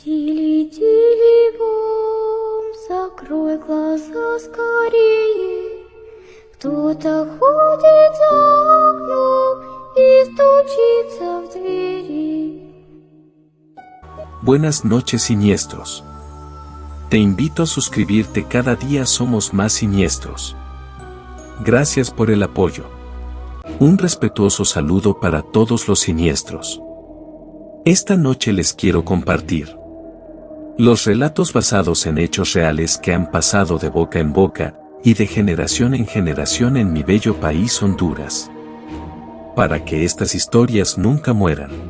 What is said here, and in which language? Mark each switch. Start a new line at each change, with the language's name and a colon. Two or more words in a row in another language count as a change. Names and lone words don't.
Russian: Тили-тили бом, закрой глаза скорее. Кто-то ходит за окном y стучится в двери.
Spanish: Buenas noches, siniestros. Te invito a suscribirte, cada día somos más siniestros. Gracias por el apoyo. Un respetuoso saludo para todos los siniestros. Esta noche les quiero compartir los relatos basados en hechos reales que han pasado de boca en boca y de generación en generación en mi bello país Honduras, para que estas historias nunca mueran.